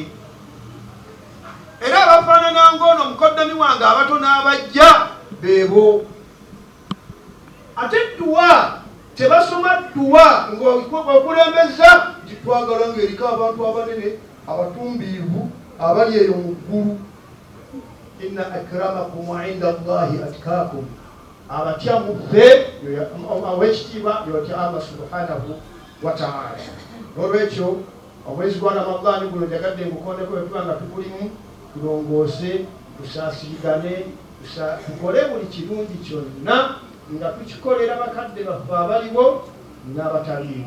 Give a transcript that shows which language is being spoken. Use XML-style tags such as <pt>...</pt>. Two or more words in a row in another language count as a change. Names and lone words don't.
<lg>Era abafaanana ng'ono mukoddomi wange abato n'abajja beebo. Ate dduwa tebasoma dduwa ng'okulembeza nti twagala ng'eriko abantu abanene abatumbiivu abali eyo mu ggulu.</lg> <ar>إن أكرمكم عند الله أتقاكم,</ar> <lg>abatya mu ffe ow'ekitiibwa yotya</lg> <ar>Allah سبحانه وتعالى.</ar> <lg>N'olwekyo omwezi gwa Ramadani guno njagadde ngukondeko bwe nga tugulimu, tulongoose, tusaasirigane, tukole buli kirungi kyonna nga tukikolera bakadde baffe abaliwo n'abataliiwo.</lg>